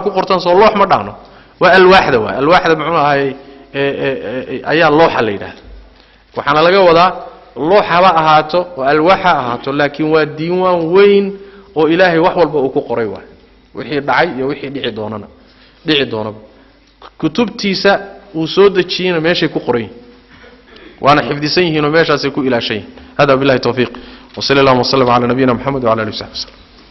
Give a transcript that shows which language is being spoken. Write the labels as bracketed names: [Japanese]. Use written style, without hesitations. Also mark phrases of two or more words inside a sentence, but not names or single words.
[Somali] ku qortan soo loox ma dhahno waa alwaaxda waay alwaaxda muxuu ahaayey ayaa looxa la yidhaahda waxaana laga wadaa loox haba ahaato oo alwaax ha ahaato laakiin waa diiwaan weyn oo ilaahay wax walba uu ku qoray waay wixii dhacay iyo wixii dhici doonaba kutubtiisa uu soo dejiyeyna meeshay ku qoran yihiin waana xifdisan yihiin oo meeshaasay ku ilaashan yihiin hada [Arabic] بالله التوفيق وصلى الله وسلم على نبينا محمد وعلى آله وصحبه